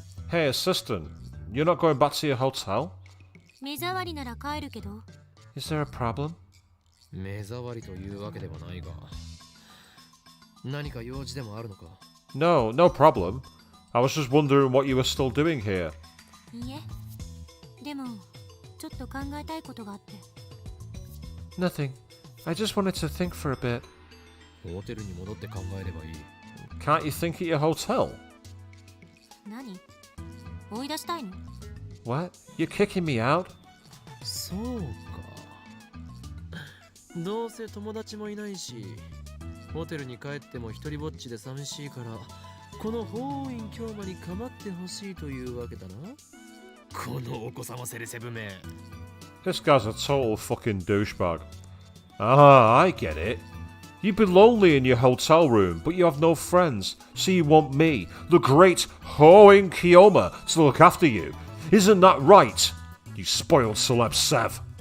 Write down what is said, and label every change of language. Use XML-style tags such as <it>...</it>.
<en>Hey, assistant. You're not going back to your hotel?</en> <ja>目障りなら帰るけど。</ja> <en>Is there a problem?</en> <ja>目障りというわけではないが、何か用事でもあるのか?</ja> <en>No, no problem. I was just wondering what you were still doing here.</en> <ja>いいえ。でも、ちょっと考えたいことがあって。</ja> <en>Nothing. I just wanted to think for a bit.</en> <ja>ホテルに戻って考えればいい。</ja> <en>Can't you think at your hotel?</en> <ja>何？追い出したいの？</ja> <en>What? You're kicking me out?</en> <ja>そうか。どうせ友達もいないし、ホテルに帰っても一人ぼっちで寂しいから、この法院京馬に構ってほしいというわけだな。このお子様セレセブめ。</ja> <en>This guy's a total fucking douchebag. Ah, I get it. You'd be lonely in your hotel room, but you have no friends, so you want me, the great Hoin Kiyoma, to look after you. Isn't that right, you spoiled celeb Sev?</en>